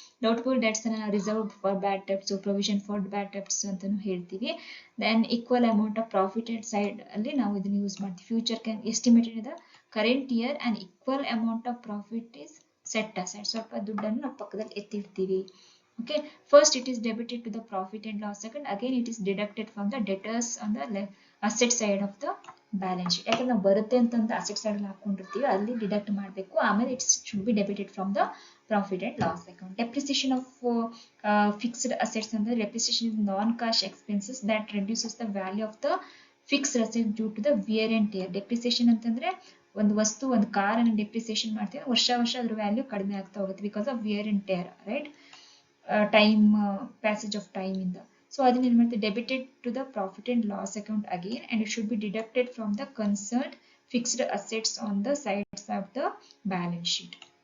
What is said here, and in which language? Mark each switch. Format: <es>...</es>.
<en>doubtful debts ಅನ್ನ reserve for bad debts, provision for bad debts</en> <kn>ಅಂತಾನು ಹೇಳ್ತೀವಿ.</kn> <en>then equal amount of profited side</en> <kn>ಅಲ್ಲಿ ನಾವು ಇದನ್ನ</kn> <en>Use ಮಾಡ್ತೀವಿ. Future can estimated the current year and equal amount of profit is set aside.</en> <kn>ಸ್ವಲ್ಪ ದುಡ್ಡನ್ನು ನಾವು ಪಕ್ಕದಲ್ಲಿ ಎತ್ತಿಡ್ತೀವಿ.</kn> <en>Okay, first it is debited to the profit and loss account, again it is deducted from the debtors on the asset side of the balance sheet.</en> <kn>ಯಾಕಂದ್ರೆ ನಾವು ಬರುತ್ತೆ ಅಂತ asset side ಅಲ್ಲಿ ಹಾಕೊಂಡಿರ್ತೀವಿ, ಅಲ್ಲಿ ಡಿಡಕ್ಟ್ ಮಾಡಬೇಕು, ಆಮೇಲೆ</kn> <en>it should be debited from the profit and loss account. Depreciation of fixed assets ಅಂದ್ರೆ depreciation is non-cash expenses that reduces the value of the fixed assets due to the wear and tear.</en> <kn>Depreciation ಅಂತಂದ್ರೆ ಒಂದು ವಸ್ತು, ಒಂದು car ಅನ್ನು depreciation ಮಾಡ್ತೀವಿ, ವರ್ಷ ಅದ್ರ value ಕಡಿಮೆ ಆಗ್ತಾ ಹೋಗುತ್ತೆ</kn> <en>Because of wear and tear, right? Time passage of time ಇಂದ. So</en> <kn>ಅದನ್ನ ಏನ್ ಮಾಡ್ತೀವಿ,</kn> <en>Debited to the profit and loss account again and it should be deducted from the concerned fixed assets on the sides of the balance sheet.</en>